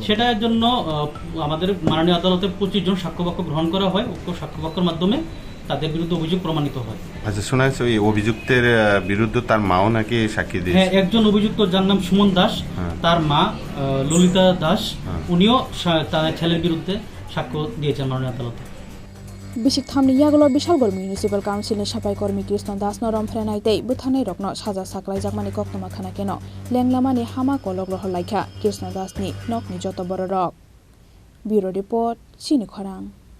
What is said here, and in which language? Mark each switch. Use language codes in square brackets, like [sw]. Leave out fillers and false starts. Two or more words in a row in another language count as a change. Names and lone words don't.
[bn] সেটার জন্য আমাদের মাননীয় আদালতে 25 জন সাক্ষ্যবাক্য গ্রহণ করা হয় উক্ত সাক্ষ্যবাক্যের মাধ্যমে তাদের বিরুদ্ধে অভিযোগ প্রমাণিত হয় আচ্ছা শোনা যাচ্ছে ওই অভিযুক্তের বিরুদ্ধে তার মাও নাকি সাক্ষী দিয়েছে হ্যাঁ একজন অভিযুক্ত যার নাম সুমন দাস তার মা ললিতা দাস উনিও তার ছেলের বিরুদ্ধে সাক্ষ্য দিয়েছেন মাননীয় আদালতে [trp] bisik thamni yagulo Bishalgor municipal council ni sapai kormi Krishna das Rompherewi tei Buthanai rokno saja saklaijakmani koktoma khana keno lenglamani hama kolok rohorjakkha Krishna das ni nokni joto boro rok bureau report Chini Khorang